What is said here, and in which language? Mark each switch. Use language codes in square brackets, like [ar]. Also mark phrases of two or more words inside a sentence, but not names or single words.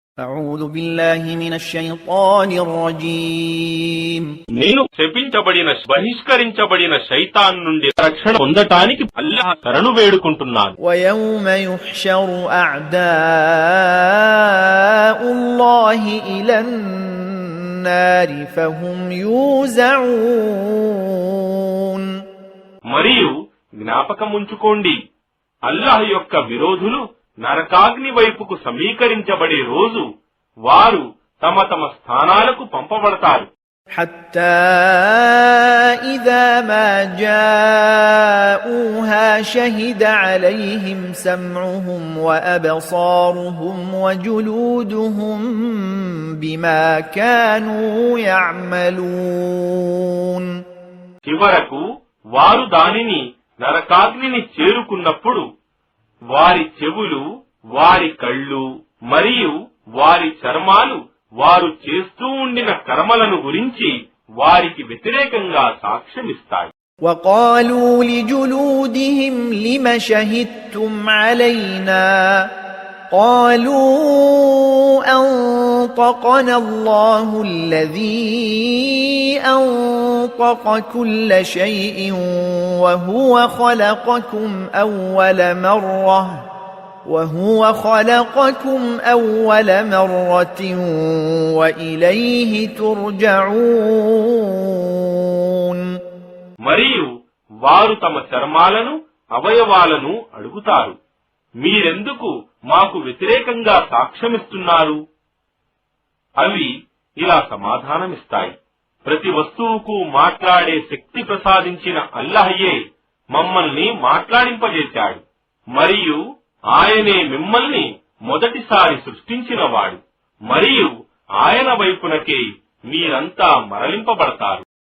[ar] أعوذ بالله من الشيطان الرجيم [te] నేను శపించబడిన బహిష్కరించబడిన శైతాన్ నుండి రక్షణ పొందటానికి అల్లాహ్ శరణు వేడుకుంటున్నాను. [ar] ويوم يحشر أعداء الله إلى النار فهم يوزعون [te] మరియు జ్ఞాపకముంచుకోండి, అల్లాహ్ యొక్క విరోధులు నరకాగ్ని వైపుకు సమీకరించబడే రోజు వారు తమ తమ స్థానాలకు పంపబడతారు. [ar] حتى إذا ما جاءوها شهد عليهم سمعهم وأبصارهم وجلودهم بما كانوا يعملون. [te] చివరకు వారు దానిని నరకాగ్నిని చేరుకున్నప్పుడు వారి చెవులు, వారి కళ్ళు మరియు వారి చర్మాలు వారు చేస్తూ ఉండిన కర్మలను గురించి వారికి వ్యతిరేకంగా సాక్ష్యమిస్తాయి. [ar] وقالوا لجلودهم لم شهدتم علينا قالوا أنطقنا الله الذي أنطق كل شيء وهو خلقكم أول مرة وإليه ترجعون. [te] మరియు వారు తమ చర్మాలను, అవయవాలను అడుగుతారు, మీరెందుకు మాకు వ్యతిరేకంగా సాక్ష్యమిస్తున్నారు? అవి ఇలా సమాధానమిస్తాయి, ప్రతి వస్తువుకు మాట్లాడే శక్తి ప్రసాదించిన అల్లాహయే మమ్మల్ని మాట్లాడింపజేశాడు, మరియు ఆయనే మిమ్మల్ని మొదటిసారి సృష్టించినవాడు, మరియు ఆయన వైపునకే మీరంతా మరలింపబడతారు.